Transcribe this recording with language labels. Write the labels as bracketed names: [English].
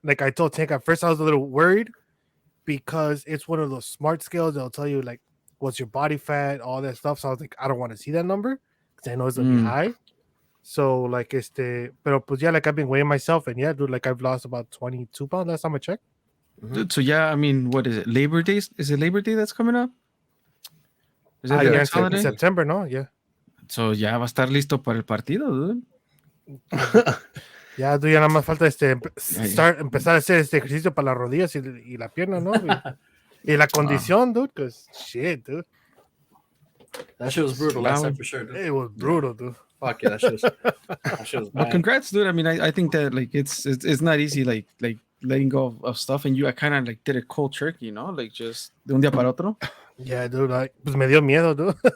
[English] Like I told Tank at first I was a little worried because it's one of those smart scales that'll tell you like what's your body fat, all that stuff. So I was like, I don't want to see that number because I know it's gonna be high. So like [Spanish] pero pues [English] yeah, like I've been weighing myself and yeah, dude, like I've lost about 22 pounds last time I checked. Dude, so yeah, I mean, what is it? Labor Day? Is it Labor Day that's coming up? Is that the Yeah, next in holiday? September, no? Yeah. [Spanish] So ya va a estar listo para el partido, dude. Ya, dude, ya nada más falta empezar a hacer este ejercicio para las rodillas y la pierna, ¿no? Y la condición, dude, [English] because shit, dude. That shit was brutal last time for sure, dude. It was brutal, dude. Fuck yeah, that shit was Well, bad. congrats, dude. I mean, I think that like it's not easy, like letting go of stuff, and I kind of like did a cold turkey, like just [Spanish] de un día para otro. [English] Yeah, dude, like, [Spanish] pues me dio miedo, [English] dude.